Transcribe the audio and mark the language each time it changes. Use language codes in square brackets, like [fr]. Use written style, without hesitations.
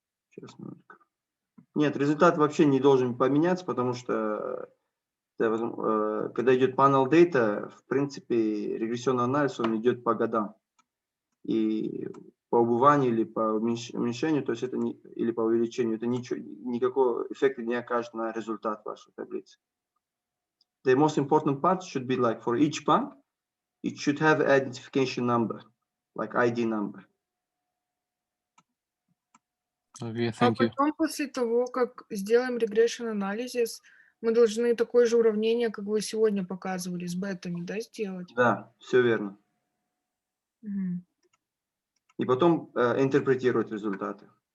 [ru] Сейчас, минутку. Нет, результат вообще не должен поменяться, потому что когда идет panel data, в принципе, регрессионный анализ, он идет по годам. И по убыванию или по уменьшению, то есть это не, или по увеличению, это ничего, никакого эффекта не окажет на результат вашей таблицы. [en] The most important part should be like for each bank, it should have identification number, like ID number. Okay, [ru] А [en] thank you. [ru] потом, после того, как сделаем regression analysis, мы должны такое же уравнение, как вы сегодня показывали, с бетами, да, сделать? Да, все верно. Мгм. И потом интерпретировать результаты.